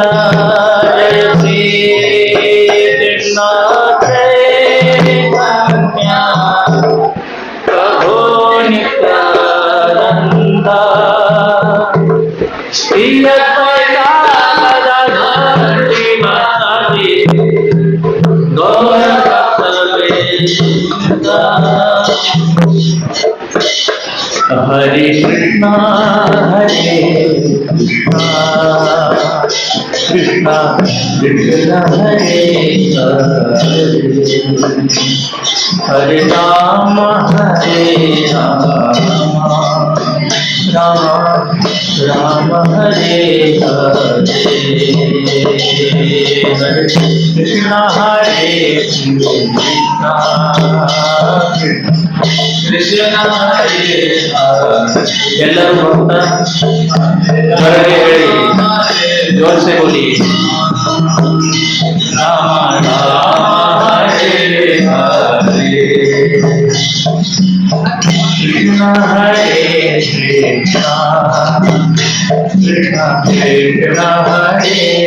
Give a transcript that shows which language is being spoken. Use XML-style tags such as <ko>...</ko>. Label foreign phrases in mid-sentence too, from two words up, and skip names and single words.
<sa>जय श्री कृष्ण चैतन्य प्रभु नित्यानंद श्री अद्वैत गदाधर श्रीवासादि गौर भक्तवृंद। हरे कृष्णा कृष्णा कृष्णा हरे हरे राम राम राम हरे हरे हरे कृष्णा हरे कृष्णा कृष्णा हरे हरे।</sa> <kn>ಎಲ್ಲರೂ ಹೊರಗೆ ಹೇಳಿ,</kn> <hi>जोर से बोलिए</hi> <sa>राम राम हरे हरे कृष्ण हरे कृष्ण कृष्ण कृष्ण हरे</sa>